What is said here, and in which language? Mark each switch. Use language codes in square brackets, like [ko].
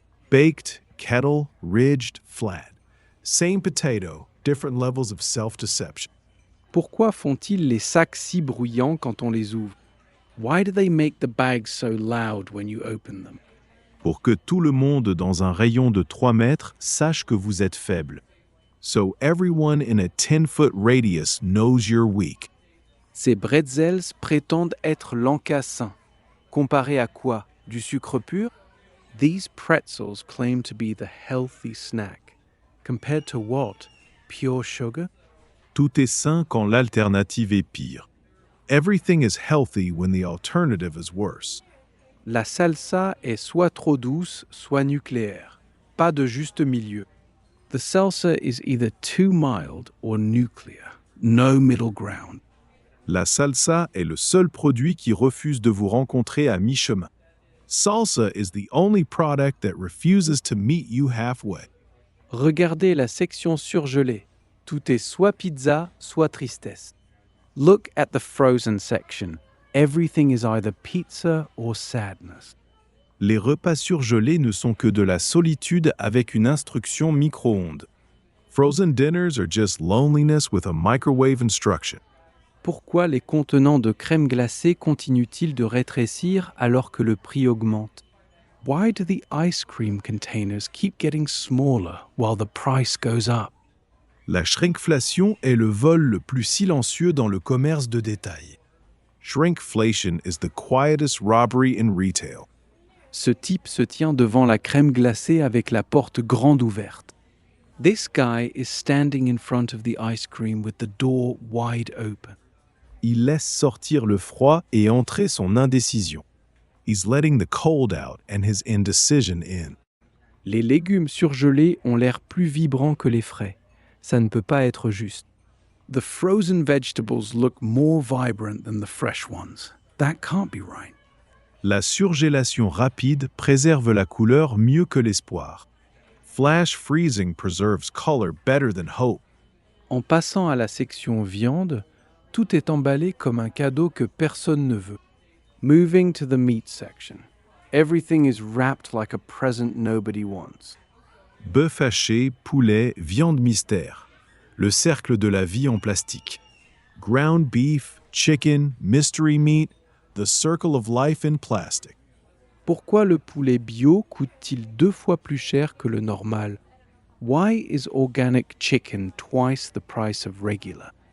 [en] Baked, kettle, ridged, flat. Same potato, different levels of self-deception. [fr] Pourquoi font-ils les sacs si bruyants quand on les ouvre? [en] Why do they make the bags so loud when you open them? [fr] Pour que tout le monde dans un rayon de 3 mètres sache que vous êtes faible. [en] So everyone in a 10-foot radius knows you're weak. [fr] Ces bretzels prétendent être l'encassin. Comparé à quoi? Du sucre pur? [en] These pretzels claim to be the healthy snack. Compared to what? Pure sugar? [fr] Tout est sain quand l'alternative est pire. [en] Everything is healthy when the alternative is worse. [fr] La salsa est soit trop douce, soit nucléaire. Pas de juste milieu. [en] The salsa is either too mild or nuclear. No middle ground. [fr] La salsa est le seul produit qui refuse de vous rencontrer à mi-chemin. [en] Salsa is the only product that refuses to meet you halfway. [fr] Regardez la section surgelée. Tout est soit pizza, soit tristesse. [en] Look at the frozen section. Everything is either pizza or sadness. [fr] Les repas surgelés ne sont que de la solitude avec une instruction micro-ondes. [en] Frozen dinners are just loneliness with a microwave instruction. [fr] Pourquoi les contenants de crème glacée continuent-ils de rétrécir alors que le prix augmente? [en] Why do the ice cream containers keep getting smaller while the price goes up? [fr] La shrinkflation est le vol le plus silencieux dans le commerce de détail. [en] Shrinkflation is the quietest robbery in retail. [fr] Ce type se tient devant la crème glacée avec la porte grande ouverte. [en] This guy is standing in front of the ice cream with the door wide open. [fr] Il laisse sortir le froid et entrer son indécision. [en] He's letting the cold out and his indecision in. [fr] Les légumes surgelés ont l'air plus vibrants que les frais. Ça ne peut pas être juste. [en] The frozen vegetables look more vibrant than the fresh ones. That can't be right. [fr] La surgélation rapide préserve la couleur mieux que l'espoir. [en] Flash freezing preserves color better than hope. [fr] En passant à la section viande, tout est emballé comme un cadeau que personne ne veut. [en] Moving to the meat section. Everything is wrapped like a present nobody wants. [fr] Bœuf haché, poulet, viande mystère. Le cercle de la vie en plastique. [en] Ground beef, chicken, mystery meat, the circle of life in plastic. [fr] Pourquoi le poulet bio coûte-t-il 2 fois plus cher que le normal? [en] Why is organic chicken twice the price of regular?